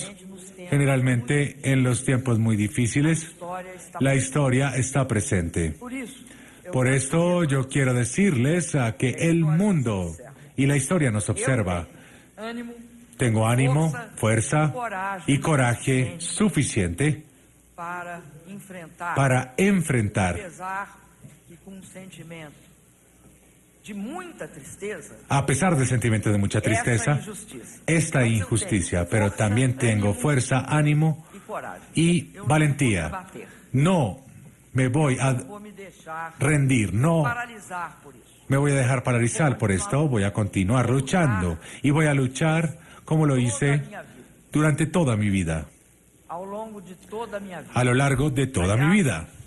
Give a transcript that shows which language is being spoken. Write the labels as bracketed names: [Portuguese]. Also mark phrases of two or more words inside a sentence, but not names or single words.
[Portuguese] Geralmente nos tempos [Spanish] generalmente en los tiempos muy difíciles, [Portuguese] história está [Spanish] la historia está presente. [Portuguese] Por isso, eu Por quero [Spanish] esto yo quiero decirles que el mundo y la historia nos observa. [Portuguese] ânimo, [Spanish] tengo ánimo, fuerza y coraje suficiente [Portuguese] para enfrentar, apesar que com um sentimento de muita tristeza, [Spanish] a pesar del sentimiento de mucha tristeza, esta injusticia, pero también tengo fuerza, ánimo y valentía. No me voy a rendir, no me voy a dejar paralizar por esto, voy a continuar luchando y voy a luchar como lo hice durante toda mi vida, a lo largo de toda mi vida.